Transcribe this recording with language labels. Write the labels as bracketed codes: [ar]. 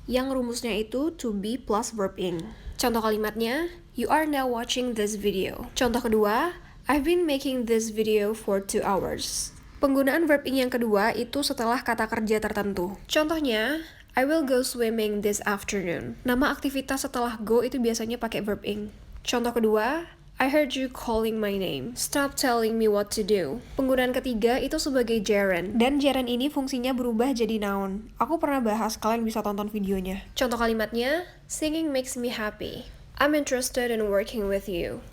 [id] Yang rumusnya itu [en] to be plus verb ing. [id] Contoh kalimatnya, [en] you are now watching this video. [id] Contoh kedua, [en] I've been making this video for 2 hours. [id] Penggunaan verb ing yang kedua itu setelah kata kerja tertentu. Contohnya, [en] I will go swimming this afternoon. [id] Nama aktivitas setelah go itu biasanya pakai verb ing. Contoh kedua, [en] I heard you calling my name. Stop telling me what to do. [id] Penggunaan ketiga itu sebagai gerund. Dan gerund ini fungsinya berubah jadi noun. Aku pernah bahas, kalian bisa tonton videonya. Contoh kalimatnya, [en] singing makes me happy. I'm interested in working with you.